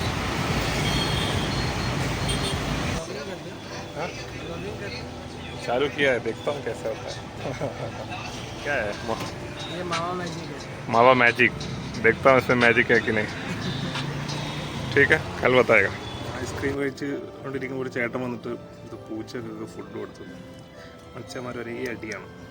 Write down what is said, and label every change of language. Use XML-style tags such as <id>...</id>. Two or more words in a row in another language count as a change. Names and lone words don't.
<hi>चालू किया है, देखता हूँ कैसा होता है. क्या है ये मावा मैजिक है. मावा मैजिक. देखता हूँ इसमें मैजिक है कि नहीं. ठीक है, कल बताएगा.</hi> <ml>ഐസ്ക്രീം കഴിച്ച് കൊണ്ടിരിക്കുമ്പോൾ ഒരു ചേട്ടൻ വന്നിട്ട് ഇത് പൂച്ചക്കൊക്കെ ഫുഡ് കൊടുത്തു. മച്ചന്മാർ ഒരേ അടിയാണ്.</ml>